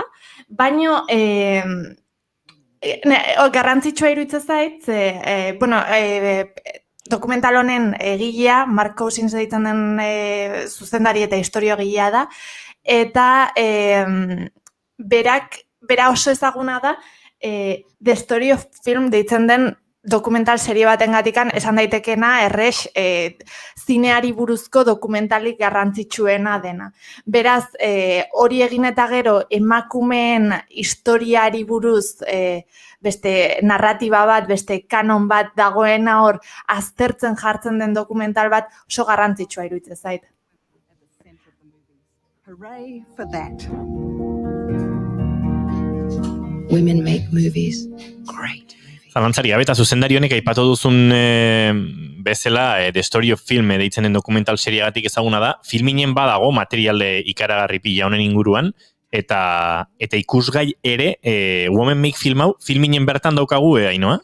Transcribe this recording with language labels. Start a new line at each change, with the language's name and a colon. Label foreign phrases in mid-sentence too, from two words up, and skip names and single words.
Basque: Baina, garrantzitsua iruditzen zait, dokumental honen egilea, Mark Cousins deitzen den zuzendari eta historio egilea da, eta bera oso ezaguna da, The Story of Film deitzen den dokumental serie baten gatikan, esan daitekena errex zineari buruzko dokumentalik garrantzitsuena dena. Beraz, hori egin eta gero emakumeen historiari buruz beste narratiba bat, beste kanon bat dagoena hor aztertzen jartzen den dokumental bat oso garrantzitsua iruditzen zait.
English: Hooray for that. Women make movies great.
Basque: Zalantzari, abeta zuzendari honek aipatu duzun bezala The Story of Film deitzen den dokumental seriagatik ezaguna da, filminen badago materiale ikaragarri pila honen inguruan, eta ikusgai ere Women Make Film hau, filminen bertan daukagu, Ainhoa?